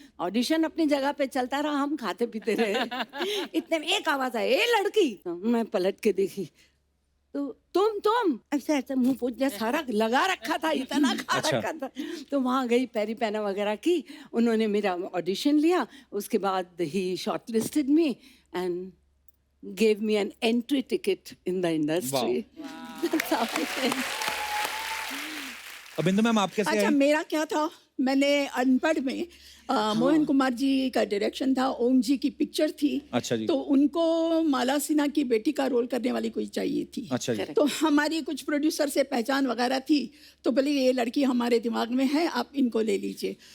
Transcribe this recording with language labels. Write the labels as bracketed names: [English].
[Hindi] Audition अपनी जगह पे चलता रहा, हम खाते पीते रहे। इतने में एक आवाज आई, ए लड़की। मैं पलट के देखी तो तुम ऐसा ऐसा मुंह पोछ दिया, सारा लगा रखा था, इतना खा अच्छा। रखा था। तो वहां गई, पैरी पैना वगैरह की, उन्होंने मेरा ऑडिशन लिया। उसके बाद ही [English] Shortlisted me and gave me an entry ticket in the industry. That's how it is. [Hindi] अब बिंदु मैम आप कैसे अच्छा, आए? मेरा क्या था, मैंने अनपढ़ में मोहन कुमार जी का डायरेक्शन था, ओम जी की पिक्चर थी। अच्छा जी। तो उनको माला सिन्हा की बेटी का रोल करने वाली कोई चाहिए थी। अच्छा जी। तो हमारी कुछ प्रोड्यूसर से पहचान वगैरह थी, तो बोले ये लड़की हमारे दिमाग में है, आप इनको ले लीजिए।